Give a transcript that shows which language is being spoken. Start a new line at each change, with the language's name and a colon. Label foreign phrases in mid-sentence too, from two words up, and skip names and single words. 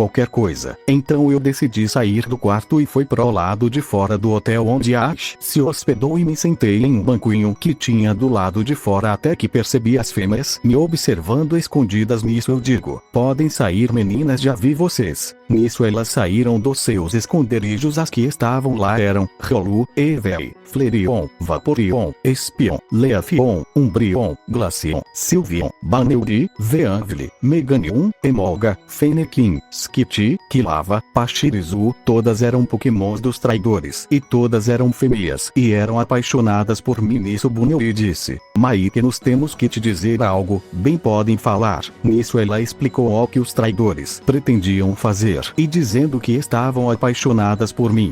Portuguese: Então eu decidi sair do quarto e fui pro lado de fora fora do hotel onde Ash se hospedou e me sentei em um banquinho que tinha do lado de fora até que percebi as fêmeas me observando escondidas. Nisso eu digo: podem sair, meninas, já vi vocês. Nisso elas saíram dos seus esconderijos. As que estavam lá eram Rolu, Evei, Flareon, Vaporeon, Espion, Leafion, Umbreon, Glaceon, Sylveon, Baneuri, Veanville, Meganium, Emolga, Fennekin, Skitty, Kilava, Pachirisu. Todas eram pokémons dos traidores e todas eram fêmeas e eram apaixonadas por mim. Nisso Buneuri disse: Maike, nós temos que te dizer algo. Bem, podem falar. Nisso ela explicou o que os traidores pretendiam fazer e dizendo que estavam apaixonadas por mim.